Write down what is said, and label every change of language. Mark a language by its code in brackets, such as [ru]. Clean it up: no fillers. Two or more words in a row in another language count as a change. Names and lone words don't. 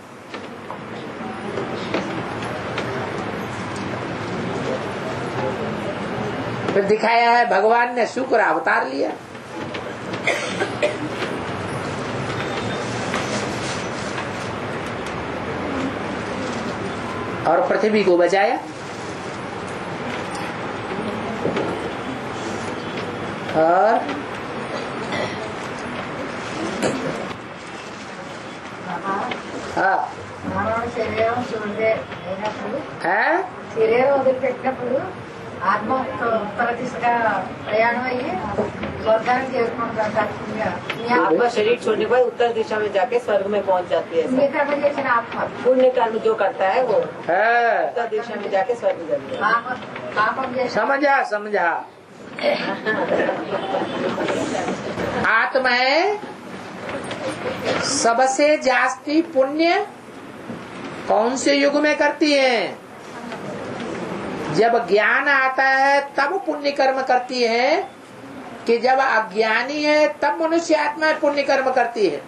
[hi] फिर दिखाया है भगवान ने शुक्र अवतार लिया। और पृथ्वी को बचाया। और [te] శరీరం వదిలిపెట్టినప్పుడు ఆత్మ ఉత్తర దిశగా ప్రయాణం అయ్యి స్వర్గానికి చేరుకుంటారు। [hi] आत्मा शरीर छोड़ने के बाद उत्तर दिशा में जाके स्वर्ग में पहुंच जाती है। [te] పుణ్యకర్మ చేసిన ఆత్మ [hi] पुण्य कर्म जो करता है वो है। उत्तर दिशा में जाके स्वर्ग जाती है। [te] పాపం చేసిన [hi] समझा आत्माएं सबसे जास्ती पुण्य कौन से युग में करती हैं? जब ज्ञान आता है तब पुण्य कर्म करती है कि जब अज्ञानी है तब मनुष्य आत्माएं पुण्य कर्म करती है?